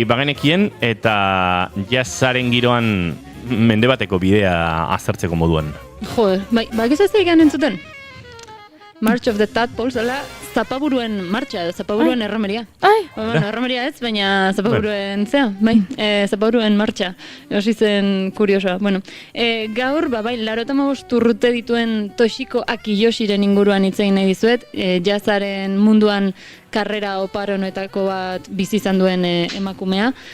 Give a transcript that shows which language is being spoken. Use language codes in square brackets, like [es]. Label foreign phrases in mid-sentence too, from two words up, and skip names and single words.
[eu] bagenekien eta jazzaren giroan mende bateko bidea azertzeko moduan. Joder, ez ez egin entzuten? March of the Tadpoles, zapaburuen martxa edo zapaburuen erromeria. Bueno, erromeria ez, baina zapaburuen zapaburuen martxa. Osi zen kuriosoa. Bueno, gaur, bai, 85 urte dituen Toshiko Akiyoshiren inguruan hitz egin nahi dizuet, jazzaren munduan karrera oparonoetako bat bizi izan duen emakumea.